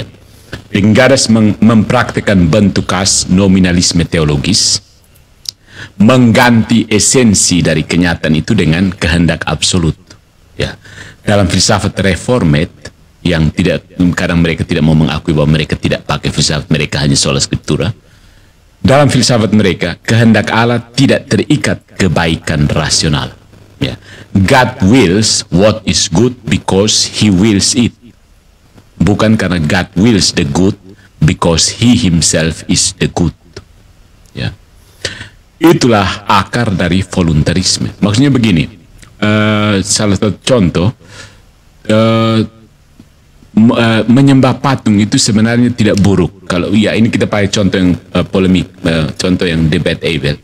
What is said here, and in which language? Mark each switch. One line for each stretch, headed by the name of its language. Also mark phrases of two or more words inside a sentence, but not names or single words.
Indonesian: Deckenggadas mempraktikkan bentuk khas nominalisme teologis, mengganti esensi dari kenyataan itu dengan kehendak absolut. Ya, dalam filsafat reformed yang kadang mereka tidak mau mengakui bahwa mereka tidak pakai filsafat mereka, hanya
Latin: sola scriptura.
Indonesian: Dalam filsafat mereka, kehendak Allah tidak terikat kebaikan rasional. Ya.
English: God wills what is good because He wills it.
Indonesian: Bukan karena
English: God wills the good because He Himself is the good.
Indonesian: Ya. Itulah akar dari voluntarisme. Maksudnya begini, salah satu contoh, menyembah patung itu sebenarnya tidak buruk. Kalau ya ini kita pakai contoh yang polemik, contoh yang debat Abel.